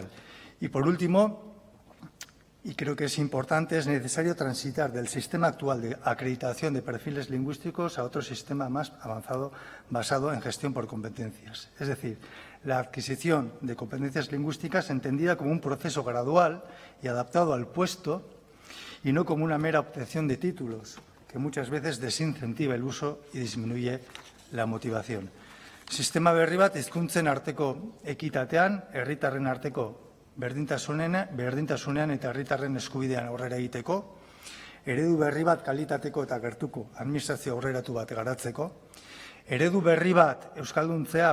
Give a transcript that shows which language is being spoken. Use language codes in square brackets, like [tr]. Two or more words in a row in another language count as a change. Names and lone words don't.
[es] Y, por último, y creo que es importante, es necesario transitar del sistema actual de acreditación de perfiles lingüísticos a otro sistema más avanzado basado en gestión por competencias. Es decir, la adquisición de competencias lingüísticas entendida como un proceso gradual y adaptado al puesto y no como una mera obtención de títulos, que muchas veces desincentiva el uso y disminuye la motivación. [eu] Sistema berri bat hizkuntzen arteko ekitatean, herritarren arteko berdintasunean eta herritarren eskubidean aurrera egiteko, eredu berri bat kalitateko eta gertuko administrazio aurreratu bat garatzeko, eredu berri bat euskalduntzea